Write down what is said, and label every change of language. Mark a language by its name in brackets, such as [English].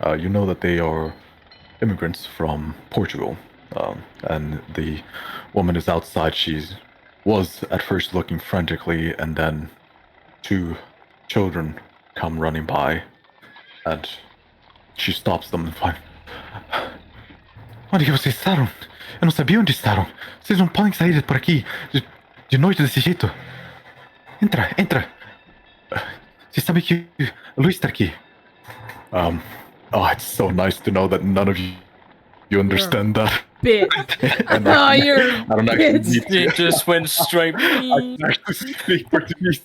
[English] You know that they are immigrants from Portugal, and the woman is outside. She was at first looking frantically, and then two children come running by, and she stops them and finds. [Portuguese] Onde que vocês estavam? Eu não sabia onde estavam. Vocês não podem sair por aqui de noite desse jeito. Entra, entra. Você sabe que Luis está aqui. [English] Oh, it's so nice to know that none of you understand that. Bitch. And Oh, you're I don't actually bitch. need to It just went straight. I can actually speak Portuguese.